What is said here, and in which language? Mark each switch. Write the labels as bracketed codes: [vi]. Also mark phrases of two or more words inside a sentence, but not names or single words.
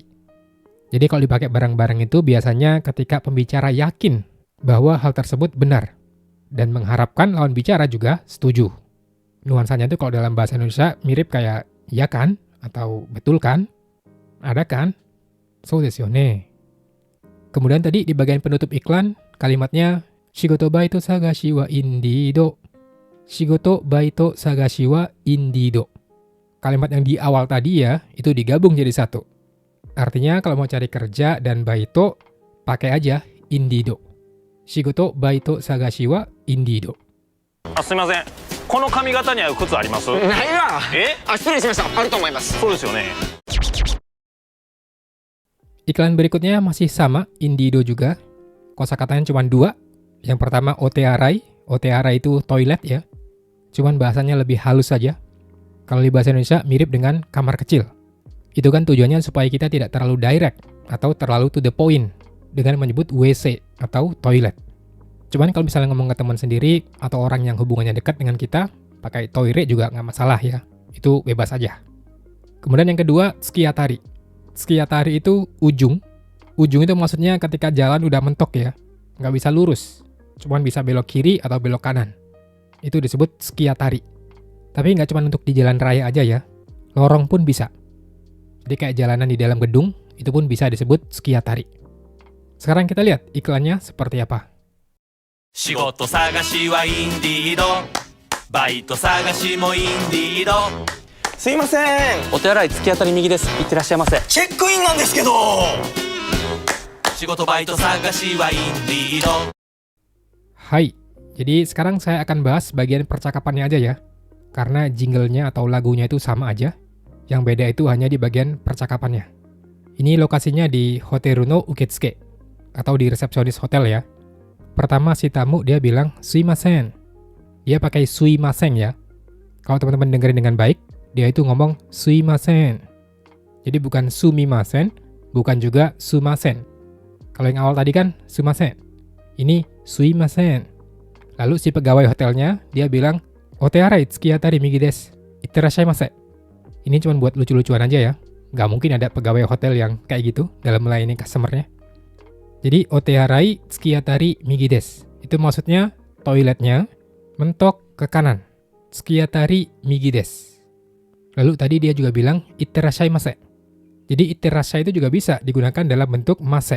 [id] Jadi kalau dipakai bareng-bareng itu biasanya ketika pembicara yakin bahwa hal tersebut benar dan mengharapkan lawan bicara juga setuju. Nuansanya itu kalau dalam bahasa Indonesia mirip kayak ya kan atau betul kan? Ada kan? [ja] そうですよね. [id] Kemudian tadi di bagian penutup iklan kalimatnya [ja] 仕事バイト探しはインディード. 仕事バイト探しはインディード. [id] Kalimat yang di awal tadi ya, itu digabung jadi satu. Artinya kalau mau cari kerja dan baito, pakai aja indido. [ja] 仕事バイト探しはインディード. すみません、この髪型に合う靴あります？ないわ。え？失礼しました。あると思います。そうですよね。 [id] Iklan berikutnya masih sama, indido juga. Kosakatanya cuma 2. Yang pertama otearai. Otearai itu toilet ya. Cuman bahasanya lebih halus saja. Kalau di bahasa Indonesia mirip dengan kamar kecil. Itu kan tujuannya supaya kita tidak terlalu direct atau terlalu [en] to the point [id] dengan menyebut WC atau toilet. Cuman kalau misalnya ngomong ke teman sendiri atau orang yang hubungannya dekat dengan kita, pakai toire juga nggak masalah ya. Itu bebas aja. Kemudian yang kedua, skiatari. Skiatari itu ujung. Ujung itu maksudnya ketika jalan udah mentok ya. Nggak bisa lurus. Cuman bisa belok kiri atau belok kanan. Itu disebut skiatari. Tapi nggak cuma untuk di jalan raya aja ya. Lorong pun bisa. Jadi kayak jalanan di dalam gedung, itu pun bisa disebut skiatari. Sekarang kita lihat iklannya seperti apa. [ja] 仕事探しはインディードバイト探しもインディードすいません。お手洗い突き当たり右です。いってらっしゃいませ。チェックインなんですけど仕事バイト探しはインディード [id] Hai, jadi sekarang saya akan bahas bagian percakapannya aja ya. Karena jinglenya atau lagunya itu sama aja. Yang beda itu hanya di bagian percakapannya. Ini lokasinya di [ja] ホテルの受付 [id] atau di resepsionis hotel ya. Pertama si tamu dia bilang suimasen. Dia pakai suimasen ya. Kalau teman-teman dengerin dengan baik, dia itu ngomong suimasen. Jadi bukan sumimasen, bukan juga sumasen. Kalau yang awal tadi kan sumasen. Ini suimasen. Lalu si pegawai hotelnya dia bilang [ja] お手洗い突き当たり右です. Itterashaimase. [id] Ini cuma buat lucu-lucuan aja ya. Nggak mungkin ada pegawai hotel yang kayak gitu dalam melayani customer-nya. Jadi [ja] お手洗い突き当たり右です. [id] Itu maksudnya toiletnya mentok ke kanan. [ja] 突き当たり右です. [id] Lalu tadi dia juga bilang itterashaimase. Jadi itterashai itu juga bisa digunakan dalam bentuk mase.